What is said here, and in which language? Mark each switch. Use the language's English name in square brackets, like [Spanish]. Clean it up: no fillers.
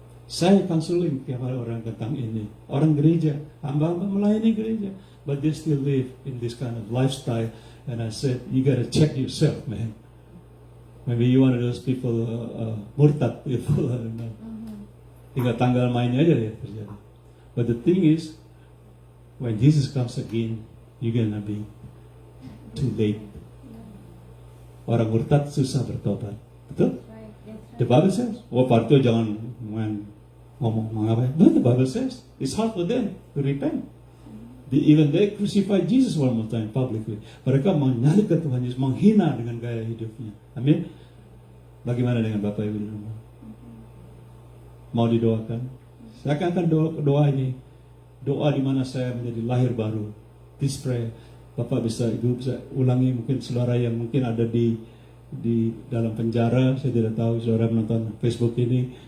[Indonesian] Saya counseling tiap hari orang tentang ini. Orang gereja, hamba-hamba melayani gereja, [English] but they still live in this kind of lifestyle. And I said, you gotta check yourself, man. Maybe you one of those people, murtad people, I don't know. [Indonesian] Tinggal tanggal mainnya aja ya terjadi. [English] But the thing is, when Jesus comes again, you're gonna be too late. [Indonesian] Orang murtad susah bertobat, betul? [English] Right. That's The Bible says, [Indonesian] Pak Rito jangan ngomong apa? [English] No, the Bible says it's hard for them to repent. Even they crucified Jesus one more time publicly. [Indonesian] Mereka menyalibkan Tuhan Yesus, menghina dengan gaya hidupnya. Amin. Bagaimana dengan Bapak Ibu di rumah? Mau didoakan? Saya akan doa ini. Doa di mana saya menjadi lahir baru. [English] This prayer. [Indonesian] Bapak Ibu bisa ulangi, mungkin saudara yang mungkin ada di dalam penjara, saya tidak tahu saudara menonton Facebook ini.